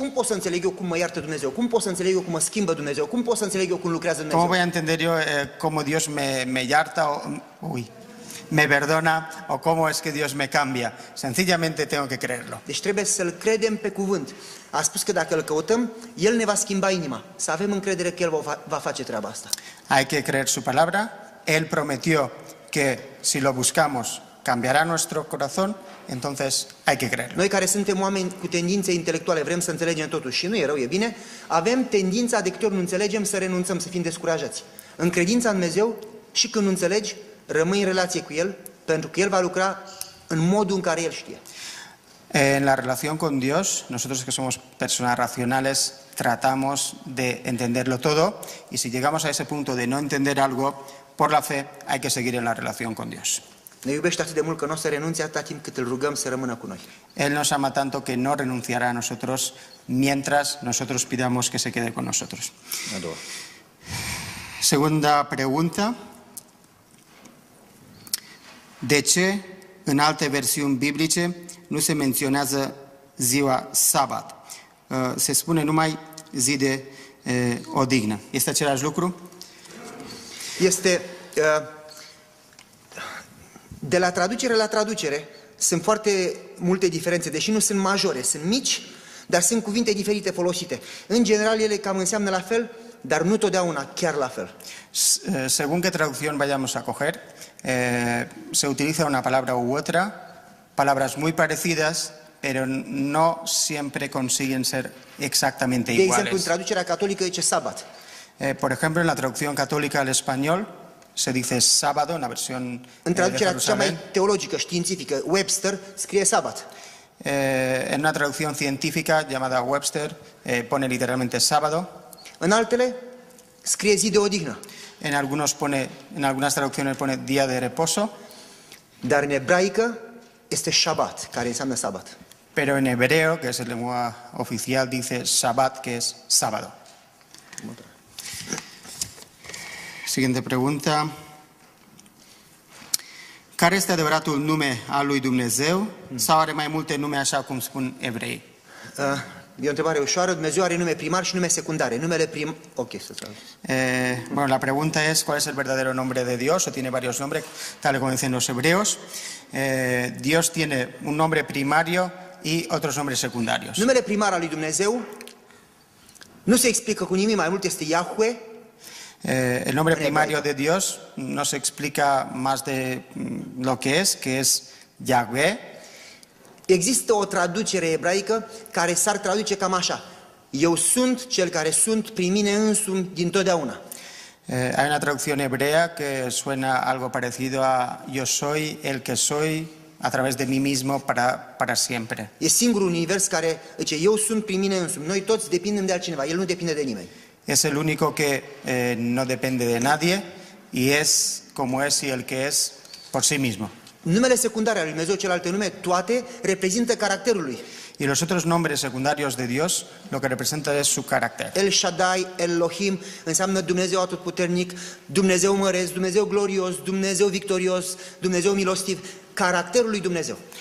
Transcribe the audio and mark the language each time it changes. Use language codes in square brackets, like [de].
[ro] Cum pot să înțeleg eu cum mă iartă Dumnezeu? Cum pot să înțeleg eu cum mă schimbă Dumnezeu? Cum pot să înțeleg eu cum lucrează Dumnezeu? [es] ¿Cómo voy a entender yo cómo Dios me yarta? me perdona o cómo es que Dios me cambia. Sencillamente tengo que creerlo. [ro] Deci trebuie să-L credem pe cuvânt. A spus că dacă îl căutăm, El ne va schimba inima. Să avem încredere că El va face treaba asta. [es] Hay que creer su palabra. Él prometió que si lo buscamos cambiará nuestro corazón, entonces hay que creerlo. [ro] Noi care suntem oameni cu tendințe intelectuale, vrem să înțelegem totul și nu e rău, e bine, avem tendința, de câte ori nu înțelegem, să renunțăm, să fim descurajați. În credința în Dumnezeu, și când nu înțelegi, rămâi în relație cu El, pentru că El va lucra în modul în care El știe. [es] En la relación con Dios, nosotros que somos personas racionales, tratamos de entenderlo todo, y si llegamos a ese punto de no entender algo, por la fe hay que seguir en la relación con Dios. [ro] Ne iubește atât de mult că nu o să renunțe atâta timp cât îl rugăm să rămână cu noi. [es] Él nos ama tanto que no renunciará a nosotros mientras nosotros pidamos que se quede con nosotros. [ro] A doua. [es] Segunda pregunta. [ro] De ce în alte versiuni biblice nu se menționează ziua sabat? Se spune numai zi de odihnă. Este același lucru? Este de la traducere la traducere sunt foarte multe diferențe, deși nu sunt majore, sunt mici, dar sunt cuvinte diferite folosite. În general ele cam înseamnă la fel, dar nu totdeauna chiar la fel. [es] Según qué traducción vayamos a coger, se utiliza una palabra u otra, palabras muy parecidas, pero no siempre consiguen ser exactamente [ro] De exemplu, în [es] iguales. [ro] traducerea catolică zice sabat. [es] Por ejemplo, en la traducción católica al español se dice sábado, en la versión [ro] În [es] de [ro] traducerea cea mai [es] Jerusalén. [ro] teologică, științifică, Webster, scrie sabat. [es] En una traducción científica llamada Webster pone literalmente sábado. [ro] În altele scrie zi de odihnă. [es] En algunas traducciones pone día de reposo, [ro] Dar în ebraică este Shabbat, care înseamnă sabat. [es] pero en hebreo, que es el lengua oficial, dice Shabbat, que es sábado. Siguiente pregunta. [ro] Care este adevăratul nume al lui Dumnezeu sau are mai multe nume așa cum spun evrei? E o întrebare ușoară. Dumnezeu are nume primar și nume secundare. Numele prim... Ok, să traduc. [es] Bueno, la pregunta es ¿cuál es el verdadero nombre de Dios? O tiene varios nombres, tal como dicen los hebreos. Dios tiene un nombre primario y otros nombres secundarios. [ro] Numele primar al lui Dumnezeu nu se explică cu nimic mai mult, este Yahweh. [es] El nombre primario de Dios no se explica más de lo que es Yahweh. [ro] Există o traducere ebraică care s-ar traduce cam așa. Eu sunt cel care sunt prin mine însumi dintotdeauna. [es] Hay una traducción hebrea que suena algo parecido a yo soy el que soy a través de mí mismo para siempre. [ro] E singurul univers care zice eu sunt prin mine însumi. Noi toți depindem de altcineva, el nu depinde de nimeni. [es] Es el único que no depende de nadie y es como es y el que es por sí mismo. [ro] Numele secundare al lui Dumnezeu, celelalte nume, toate reprezintă caracterul lui. [es] Y los otros nombres secundarios de Dios lo que representa es su carácter. [ro] El Shaddai, Elohim, înseamnă Dumnezeu atotputernic, Dumnezeu măreț, Dumnezeu glorios, Dumnezeu victorios, Dumnezeu milostiv, caracterul lui Dumnezeu.